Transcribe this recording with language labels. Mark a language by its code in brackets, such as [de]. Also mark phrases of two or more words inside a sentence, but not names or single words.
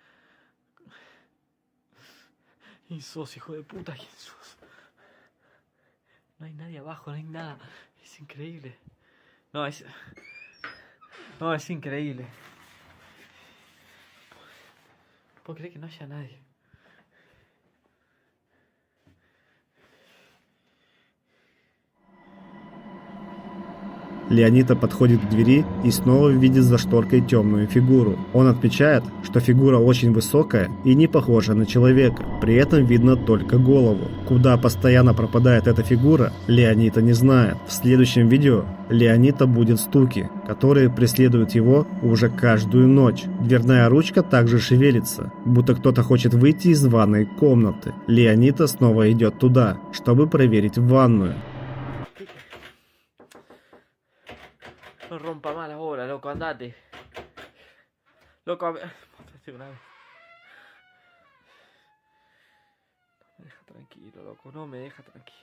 [es] ¿Quién sos, hijo de puta? ¿Quién sos? No hay nadie abajo, no hay nada. Es increíble. No, es increíble. ¿Puedo creer que no haya nadie? [ru] Леонита подходит к двери и снова видит за шторкой темную фигуру. Он отмечает, что фигура очень высокая и не похожа на человека. При этом видно только голову. Куда постоянно пропадает эта фигура, Леонита не знает. В следующем видео Леонита будет стуки, которые преследуют его уже каждую ночь. Дверная ручка также шевелится, будто кто-то хочет выйти из ванной комнаты. Леонита снова идет туда, чтобы проверить ванную. [es] No rompa más la bola, loco, andate. Loco, una vez. No me deja tranquilo, loco, no me deja tranquilo.